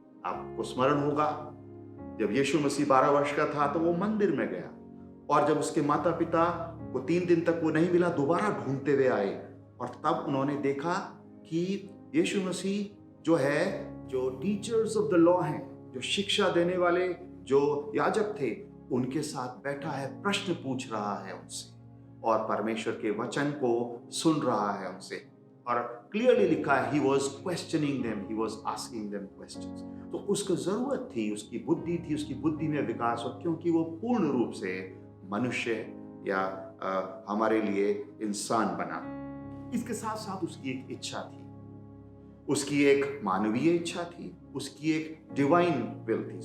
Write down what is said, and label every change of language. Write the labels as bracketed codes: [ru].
[hi] आपको स्मरण होगा, जब यीशु मसीह 12 वर्ष का था तो वो मंदिर में गया, और जब उसके माता पिता को 3 दिन तक वो नहीं मिला, दोबारा ढूंढते हुए आए, और तब उन्होंने देखा कि यीशु मसीह जो है, जो टीचर्स ऑफ द लॉ हैं, जो शिक्षा देने वाले जो याजक थे, उनके साथ बैठा है, प्रश्न पूछ रहा है उनसे, और परमेश्वर के वचन को सुन रहा है उनसे। और क्लियरली लिखा है, [en] he was questioning them, he was asking them questions। [hi] तो उसको जरूरत थी, उसकी बुद्धि थी, उसकी बुद्धि में विकास हो, क्योंकि वो पूर्ण रूप से मनुष्य या हमारे लिए इंसान बना। इसके साथ साथ उसकी एक इच्छा थी, उसकी एक मानवीय इच्छा थी, उसकी एक डिवाइन विल थी।